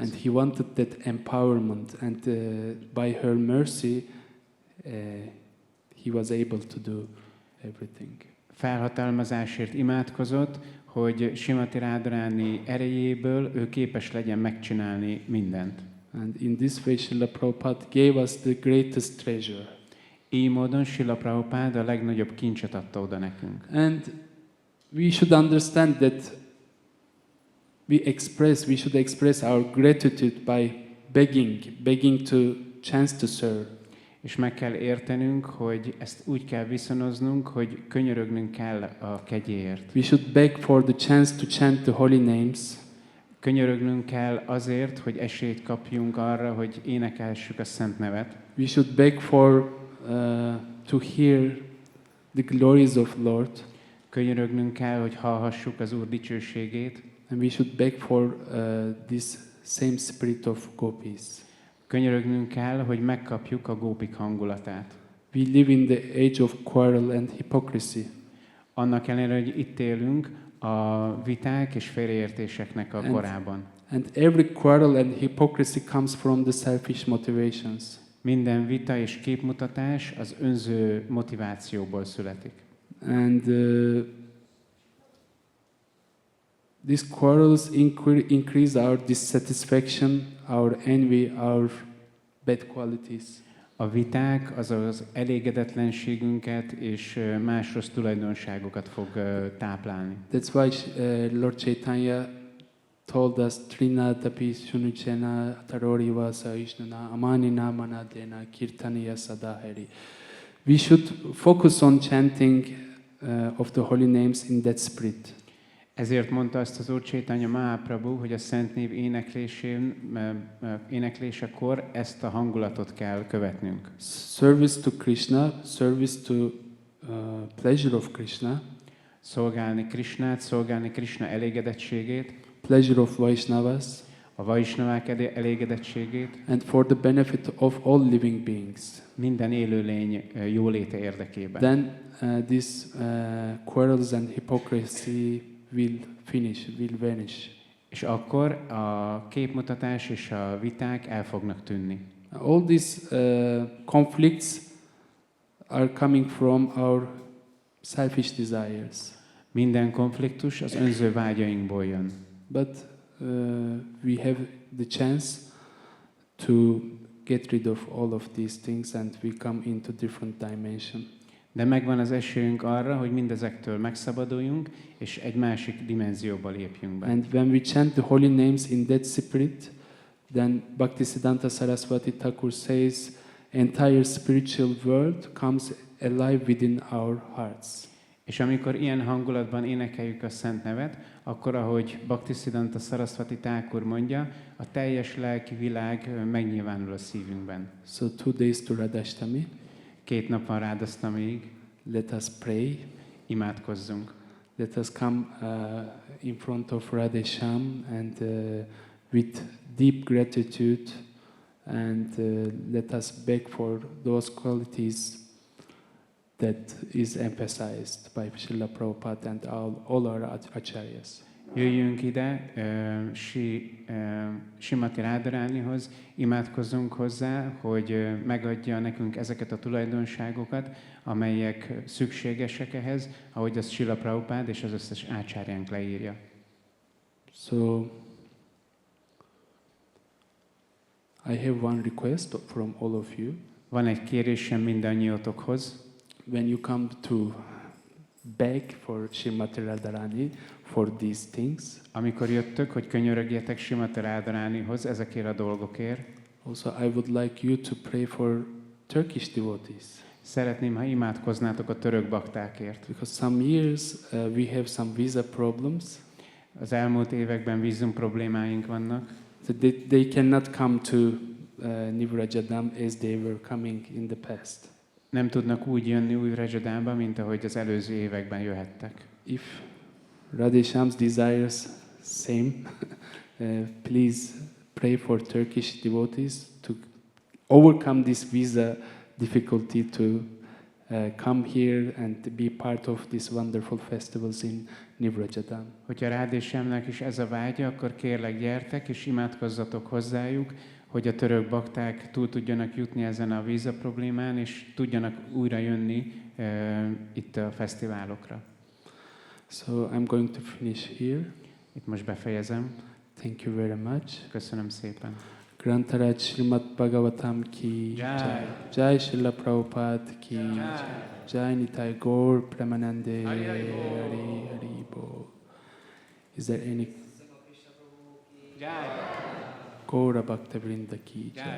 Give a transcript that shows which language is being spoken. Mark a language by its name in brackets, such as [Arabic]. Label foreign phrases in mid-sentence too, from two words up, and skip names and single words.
[English] And he wanted that empowerment, and by her mercy, he was able to do everything. [Hungarian] Felhatalmazásért imádkozott, hogy Srimati Radharani erejéből ő képes legyen megcsinálni mindent. [English] And in this way, Srila Prabhupada gave us the greatest treasure. [Hungarian] Így módon Srila Prabhupada a legnagyobb kincset adta oda nekünk. [English] And we should understand that we should express our gratitude by begging to chance to serve. [Hungarian] És meg kell értenünk, hogy ezt úgy kell viszonoznunk, hogy könyörögnünk kell a kegyéért. [English] We should beg for the chance to chant the holy names. [Hungarian] Könyörögnünk kell azért, hogy esélyt kapjunk arra, hogy énekelhessük a szent nevet. [English] We should beg for to hear the glories of Lord. [Hungarian] Könyörögnünk kell, hogy hallhassuk az Úr dicsőségét. [English] And we should beg for this same spirit of gopis. [Hungarian] Könyörögnünk kell, hogy megkapjuk a gópik hangulatát. [English] We live in the age of quarrel and hypocrisy. [Hungarian] Annak ellenére, hogy itt élünk a viták és félreértéseknek a korában. [English] And every quarrel and hypocrisy comes from the selfish motivations. [Hungarian] Minden vita és képmutatás az önző motivációból születik. [English] And these quarrels increase our dissatisfaction, our envy, our bad qualities. [Hungarian] A viták az elégedetlenségünket és más rossz tulajdonságokat fog táplálni. [English] That's why Lord Chaitanya told us [Sanskrit] तृणादपि सुनीचेन तरोरिव सहिष्णुना अमानिना मानदेन कीर्तनीयः सदाहरिः. [English] We should focus on chanting of the holy names in that spirit. [Hungarian] Ezért mondta azt az Úr Chaitanya Mahaprabhu, hogy a Szent Név éneklésekor ezt a hangulatot kell követnünk. [English] Service to Krishna, service to pleasure of Krishna. [Hungarian] Szolgálni Krishnát, szolgálni Krishna elégedettségét. [English] Pleasure of Vaishnavas. [Hungarian] A Vaishnavák elégedettségét. [English] And for the benefit of all living beings. [Hungarian] Minden élőlény jóléte érdekében. [English] Then these quarrels and hypocrisy will vanish. [Hungarian] És akkor a képmutatás és a viták el fognak tűnni. [English] All these conflicts are coming from our selfish desires. [Hungarian] Minden konfliktus az önző vágyainkból jön. [English] But we have the chance to get rid of all of these things and we come into different dimension. [Hungarian] De megvan az esélyünk arra, hogy mindezektől megszabaduljunk, és egy másik dimenzióba lépjünk be. [English] And when we chant the holy names in that spirit, then Bhaktisiddhanta Saraswati Thakur says, entire spiritual world comes alive within our hearts. [Hungarian] És amikor ilyen hangulatban énekeljük a Szent Nevet, akkor, ahogy Bhaktisiddhanta Saraswati Thakur mondja, a teljes lelki világ megnyilvánul a szívünkben. [English] So 2 days to Radhastami. [Hungarian] 2 nap van Radhastamiig. [English] Let us pray. [Hungarian] Imádkozzunk. [English] Let us come in front of Radhesham and with deep gratitude and let us beg for those qualities that is emphasized by Srila Prabhupada and all our acharyas. [Hungarian] Jöjjünk ide Srimati Radharanihoz, imádkozzunk hozzá, hogy megadja nekünk ezeket a tulajdonságokat, amelyek szükségesek ehhez, ahogy azt Srila Prabhupada és az összes ácsárjánk leírja. [English] So, I have one request from all of you. [Hungarian] Van egy kérésem mindannyiótokhoz. [English] When you come to beg for Srimati Radharani for these things, [Hungarian] amikor jöttök, hogy könyörögjetek Srimati Radharanihoz ezekért a dolgokért, [English] also I would like you to pray for Turkish devotees. [Hungarian] Szeretném, ha imádkoznátok a török baktákért. [English] Because some years we have some visa problems. [Hungarian] Az elmúlt években vízum problémáink vannak. [English] So they cannot come to Vraja-dhama as they were coming in the past. [Hungarian] Nem tudnak úgy jönni új Vraja-dhama, mint ahogy az előző években jöhettek. [English] If Radhesham's desires same, please pray for Turkish devotees to overcome this visa difficulty to come here and be part of these wonderful festivals in Vraja-dhama. [Hungarian] Hogyha Radheshamnek is ez a vágya, akkor kérlek gyertek és imádkozzatok hozzájuk, hogy a török bakták túl tudjanak jutni ezen a víza problémán, és tudjanak újra jönni itt a fesztiválokra. [English] So I'm going to finish here. [Hungarian] Itt most befejezem. [English] Thank you very much. [Hungarian] Köszönöm szépen. [Hindi] ग्रन्थराज श्रीमद् भागवतम् की जय. जय श्रील प्रभुपाद की जय। जय निताई गौर प्रेमानन्दे हरि हरि बोल. [English] Is there any [Hindi] गौर भक्त वृन्द की जय.